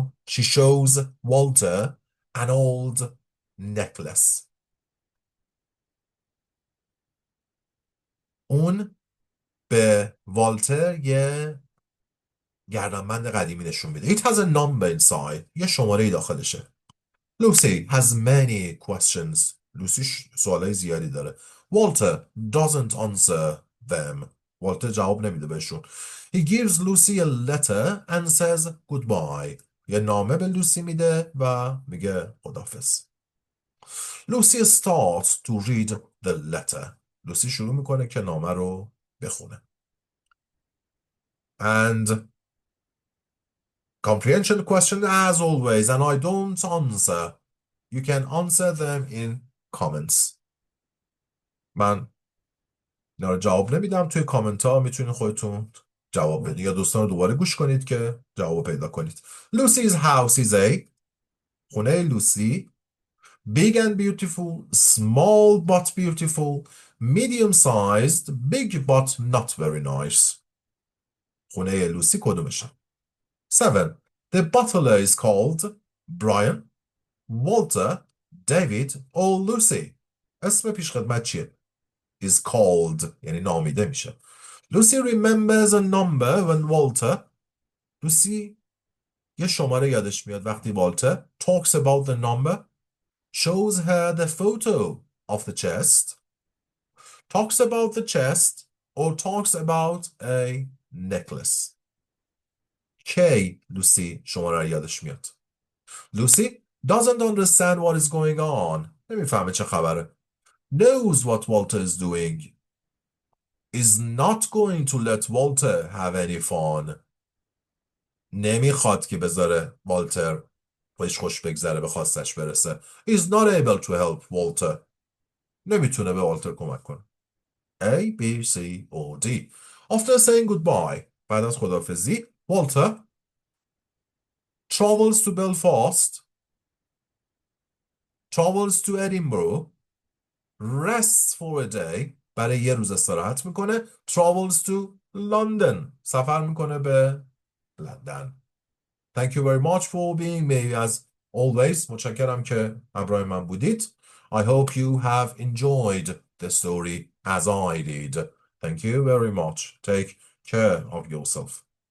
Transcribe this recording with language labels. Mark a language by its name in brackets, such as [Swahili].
[English] She shows Walter an old necklace. [Persian] اون به والتر یه گردنبند قدیمی نشون میده. [English] It has a number inside. [Persian] یه شماره داخلشه. [English] Lucy has many questions. [Persian] لوسی سوالای زیادی داره. [English] Walter doesn't answer them. [Persian] والتر جواب نمیده بهشون. [English] He gives Lucy a letter and says goodbye. [Persian] یه نامه به لوسی میده و میگه خداحافظ. [English] Lucy starts to read the letter. [Persian] لوسی شروع میکنه که نامه رو بخونه. [English] And comprehension question as always, and I don't answer. You can answer them in comments. [Persian] من اینا رو جواب نمیدم. توی کامنت ها میتونید خودتون جواب بدید یا دوستان رو دوباره گوش کنید که جواب پیدا کنید. [English] Lucy's house is a. [Persian] خونه لوسی. [English] Big and beautiful, small but beautiful, medium sized, big but not very nice. [Persian] خونه لوسی کدومشه؟ 7. [English] The butler is called Brian, Walter, David or Lucy. [Persian] اسم پیشخدمت چیه؟ [English] Is called [Persian] یعنی نامیده میشه. [English] Lucy remembers a number when Walter. [Persian] لوسی یه شماره یادش میاد وقتی والتر [English] talks about the number, shows her the photo of the chest, talks about the chest or talks about a necklace. [Persian] کی لوسی شماره رو یادش میاد؟ [English] Lucy doesn't understand what is going on. [Persian] نمیفهمه چه خبره. [English] Knows what Walter is doing. Is not going to let Walter have any fun. [Persian] نمیخواد که بذاره والتر خودش خوش بگذره، به خواستش برسه. [English] Is not able to help Walter. [Persian] نمیتونه به والتر کمک کنه. [English] A, B, C, or D. After saying goodbye, [Persian] بعد از خداحافظی, [English] Walter travels to Belfast, travels to Edinburgh, rests for a day, [Persian] برای یه روز استراحت میکنه. [English] Travels to London, [Persian] سفر میکنه به لندن. [English] Thank you very much for being me as always. [Persian] متشکرم که همراه من بودید. [English] I hope you have enjoyed the story as I did. Thank you very much. Take care of yourself.